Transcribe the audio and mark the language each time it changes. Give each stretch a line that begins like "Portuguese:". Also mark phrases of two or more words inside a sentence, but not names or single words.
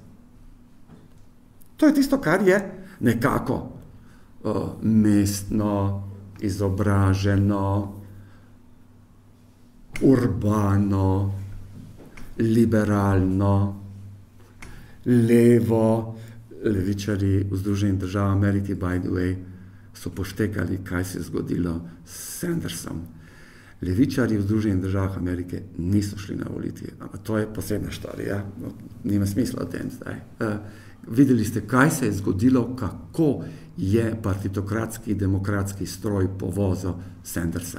Slovenian: To je tisto, kar je nekako mestno, izobraženo, urbano, liberalno, levo, levičari v Združenih državah Amerike,
English: by the way,
Slovenian: so poštekali, kaj se je zgodilo s Sandersom. Levičari v Združenih državah Amerike niso šli na volitve, ampak to je posebna štorija, nima smisla o tem zdaj. Videli ste, kaj se je zgodilo, kako je partitokratski, demokratski stroj povozil Sandersa.